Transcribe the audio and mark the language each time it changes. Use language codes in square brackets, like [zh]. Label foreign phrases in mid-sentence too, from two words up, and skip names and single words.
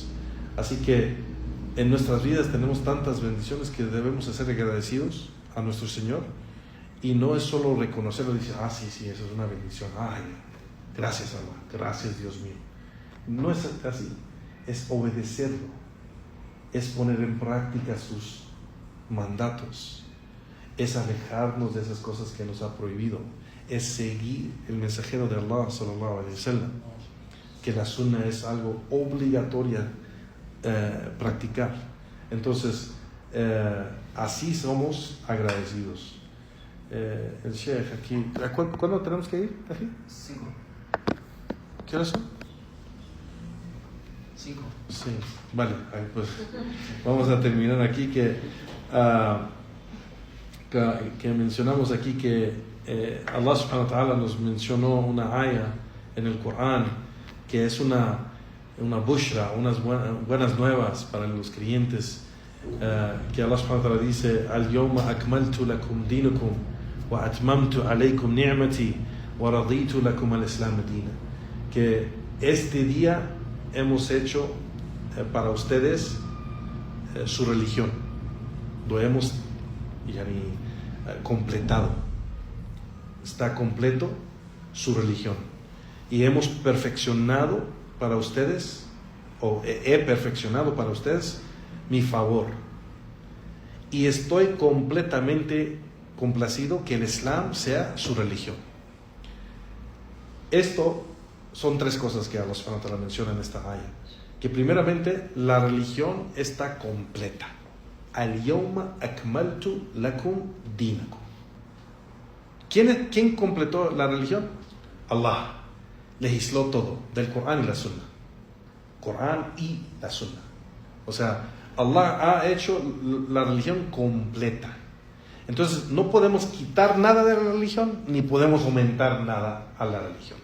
[es] Así que en nuestras vidas tenemos tantas bendiciones que debemos ser agradecidos a nuestro Señor, y no es solo reconocerlo y decir, sí, eso es una bendición, gracias Allah, gracias Dios mío. No es así, es obedecerlo, es poner en práctica sus mandatos, es alejarnos de esas cosas que nos ha prohibido, es seguir el mensajero de Allah [ar] صلى الله عليه وسلم, [es] que la sunna es algo obligatorio practicar. Entonces así somos agradecidos. El Sheikh aquí, ¿cuándo tenemos que ir? ¿Aquí? 5. ¿Qué horas son? 5. Sí, vale, pues vamos a terminar aquí que mencionamos aquí que Allah [ar] سبحانه وتعالى [es] nos mencionó una ayah en el Corán que es una bushra, unas buenas nuevas para los creyentes, que Allah [ar] سبحانه وتعالى [es] dice: [ar] اليوم أكملت لكم دينكم وأتممت عليكم نعمتي ورضيت لكم الإسلام [es] dina, que este día hemos hecho para ustedes su religión, lo hemos completado, está completo su religión, y hemos perfeccionado para ustedes, o he perfeccionado para ustedes mi favor, y estoy completamente complacido que el Islam sea su religión. Esto son 3 cosas que Allah [ar] سبحانه وتعالى [es] menciona en esta ayah, que primeramente la religión está completa. [ar] اليوم أكملت لكم دينكم. [es] ¿Quién completó la religión? Allah legisló todo del Corán y la Sunna. Corán y la Sunna. O sea, Allah ha hecho la religión completa. Entonces no podemos quitar nada de la religión, ni podemos aumentar nada a la religión.